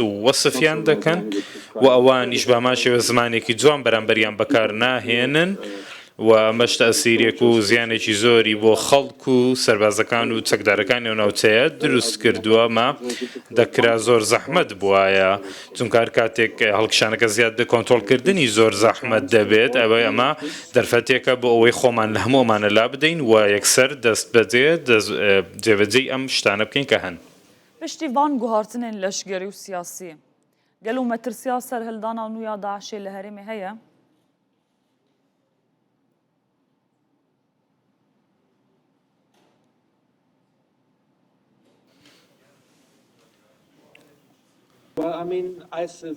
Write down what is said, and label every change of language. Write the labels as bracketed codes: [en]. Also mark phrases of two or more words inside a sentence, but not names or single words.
[ckb] و وەسفیان دەکەن و ئەوانیش بە هەمان زمانێکی جوان بەرامبەریان بەکار ناهێنن و ئەمەش تەئسیرێک و زیانێکی زۆری بۆ خەڵک و سەربازەکان و چەکدارەکانی و ناوچەیە دروست کردووە مە دەکرا زۆر زەحمەت بووایە چونکە هەر کاتێک هەڵکشانەکە زیاد کۆنتڕۆڵکردنی زۆر زەحمەت دەبێت ئەوەی ئەمە دەرفەتێکە بۆ ئەوەی خۆمان لە هەموومانە لا بدەین و یەکسەر دەست بەجێ جێبەجێی ئەم شتانە بکەین کە هەن [ku] پشتیوان گوهارتنên leşgerî û siyasî gelo metirsiya serhildana nû ya Daişê li herêmê heye [en] Well, I mean, ISIS